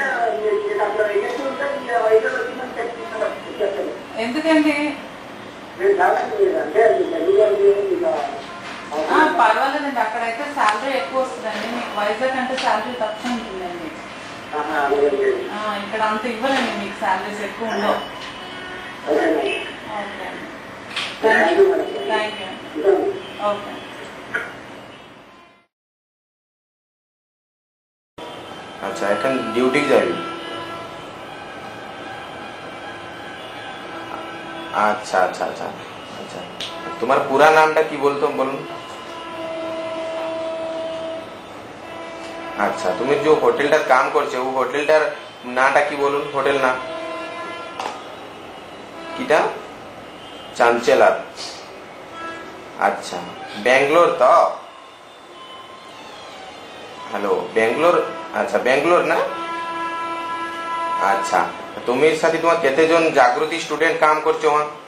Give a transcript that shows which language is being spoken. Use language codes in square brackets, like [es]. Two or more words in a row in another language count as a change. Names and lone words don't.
[te] ఎందుకండి పర్వాలేదండి అక్కడైతే శాలరీ ఎక్కువ వస్తుందండి మీకు వైజాగ్ అంటే శాలరీ తక్కువ ఉంటుందండి ఇక్కడ అంత ఇవ్వరండి మీకు శాలరీస్ ఎక్కువ ఉండవు ఓకే అండి [en] thank you [te] ఓకే [bn] अच्छा এখন ডিউটি যাবি আচ্ছা আচ্ছা আচ্ছা আচ্ছা তোমার পুরা নামটা কি বলতো বলুন আচ্ছা তুমি যে হোটেলটার কাম করছো ও হোটেলটার নামটা কি বলুন হোটেল না কিটা চাঞ্চেলার আচ্ছা বেঙ্গলোর তো হ্যালো বেঙ্গলোর আচ্ছা বেঙ্গলোর না আচ্ছা তুমি সাথে তোমার কেতেজন জাগৃতি স্টুডেন্ট কাম করছো वहां